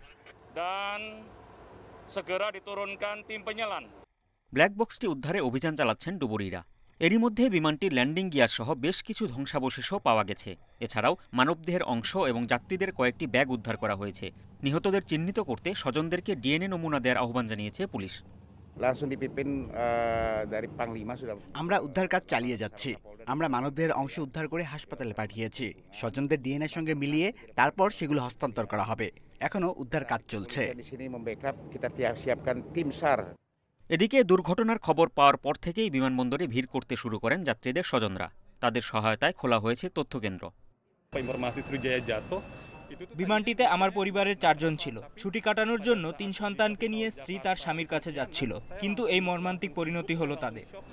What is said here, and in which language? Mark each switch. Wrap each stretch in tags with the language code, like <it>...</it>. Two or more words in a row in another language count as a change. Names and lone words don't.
<bn>ব্ল্যাক বক্সটি উদ্ধারে অভিযান চালাচ্ছেন ডুবুরিরা। এরই মধ্যে বিমানটির ল্যান্ডিং গিয়ার সহ বেশ কিছু ধ্বংসাবশেষও পাওয়া গেছে। এছাড়াও মানবদেহের অংশ এবং যাত্রীদের কয়েকটি ব্যাগ উদ্ধার করা হয়েছে। নিহতদের চিহ্নিত করতে স্বজনদেরকে ডিএনএ নমুনা দেওয়ার আহ্বান জানিয়েছে পুলিশ।</bn> <id>langsung dipimpin dari Panglima sudah.</id> <bn>আমরা উদ্ধার কাজ চালিয়ে যাচ্ছি। আমরা মানবদেহের অংশ উদ্ধার করে হাসপাতালে পাঠিয়েছি। স্বজনদের ডিএনএ সঙ্গে মিলিয়ে তারপর সেগুলো হস্তান্তর করা হবে। এখনো উদ্ধার কাজ চলছে।</bn> <id>Di sini membackup, kita siapkan tim SAR.</id> <bn>এদিকে দুর্ঘটনার খবর পাওয়ার পর থেকেই বিমানবন্দরে ভিড় করতে শুরু করেন যাত্রীদের স্বজনরা। তাদের সহায়তায় খোলা হয়েছে তথ্যকেন্দ্র। বিমানটিতে আমার পরিবারের 4 জন ছিল। ছুটি কাটানোর জন্য 3 সন্তানকে নিয়ে স্ত্রী তার স্বামীর কাছে যাচ্ছিল, কিন্তু এই মর্মান্তিক পরিণতি হলো তাদের।</bn>